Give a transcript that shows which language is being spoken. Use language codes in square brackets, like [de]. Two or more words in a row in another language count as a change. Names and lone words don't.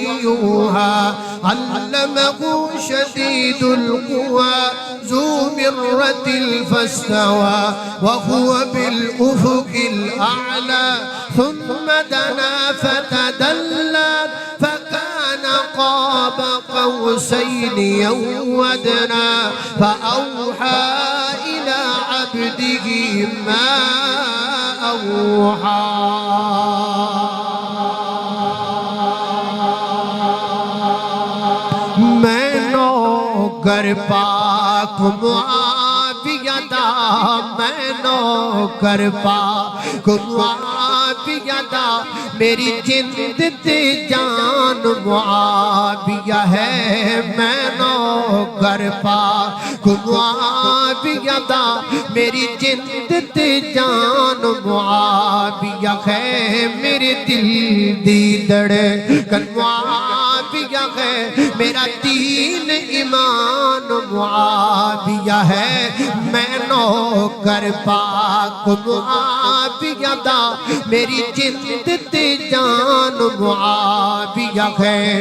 [ar] يوحى علمه شديد القوى ذو مرة فاستوى وهو بالأفق الأعلى ثم دنا فتدلى فكان قاب قوسين أو أدنى فأوحى إلى عبده ما أوحى۔ [pa] میں نوکر پاک معاویہ دا، میں نوکر پاک معاویہ دا، میری جند تے جان معاویہ ہے۔ میں نوکر پاک معاویہ دا، میری جند تے جان معاویہ ہے۔ میرے دل دی دھڑکن معاویہ ہے، میرا دین ایمان معاویہ ہے۔ میں نوکر پاک معاویہ دا، میری جند تے جان معاویہ ہے۔